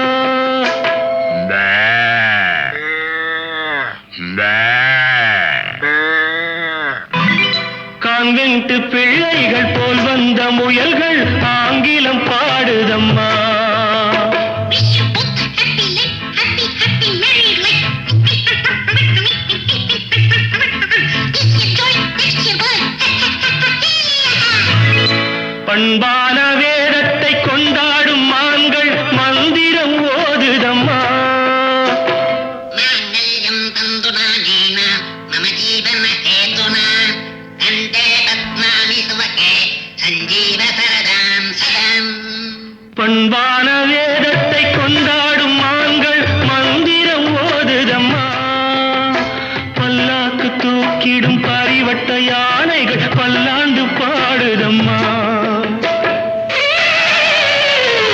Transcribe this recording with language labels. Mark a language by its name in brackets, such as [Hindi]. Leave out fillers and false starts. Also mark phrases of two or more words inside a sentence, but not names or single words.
[Tamil] கான்வென்ட் பிள்ளைகள் போல் வந்த முயல்கள் ஆங்கிலம் பாடுதம்மா. [English] Wish you both a happy life, happy, happy married life. This your joy, next your blood. [Tamil] பண்பான வேதத்தை கொண்டாடும் மான்கள் மந்திரம் ஓதுதம்மா. [Sanskrit] माङ्गल्यं तन्तुनानेन मम जीवनहेतुना कण्ठे पद्मानि सुभगे सञ्जीव सरदां सदाम्. [Tamil] பண்பான வேதத்தை கொண்டாடும் மான்கள் மந்திரம் ஓதுதம்மா. பல்லாக்கு தூக்கிடும் பரிவட்ட யானைகள் பல்லாண்டு பாடுதம்மா.